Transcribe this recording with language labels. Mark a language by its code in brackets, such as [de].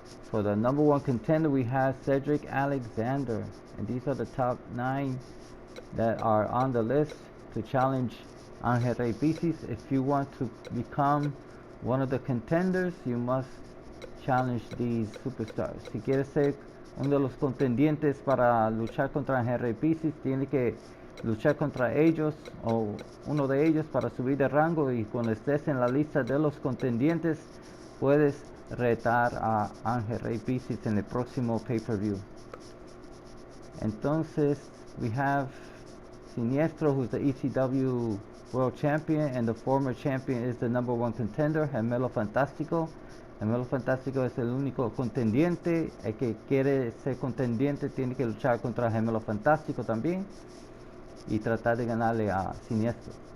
[en] For the number 1 contender, we have Cedric Alexander, and these are the top 9 that are on the list to challenge Angel Rey Pisis. If you want to become one of the contenders, you must challenge these superstars. [es] Si quieres ser uno de los contendientes para luchar contra Angel Rey Pisis, tiene que luchar contra ellos o uno de ellos para subir de rango, y cuando estés en la lista de los contendientes puedes retar a Angel Rey Pisis en el próximo pay-per-view. Entonces [en] we have Siniestro, who's the ECW World Champion, and the former champion is the number 1 contender, Gemelo Fantástico. [es] Gemelo Fantástico es el único contendiente. El que quiere ser contendiente tiene que luchar contra Gemelo Fantástico también y tratar de ganarle a Siniestro.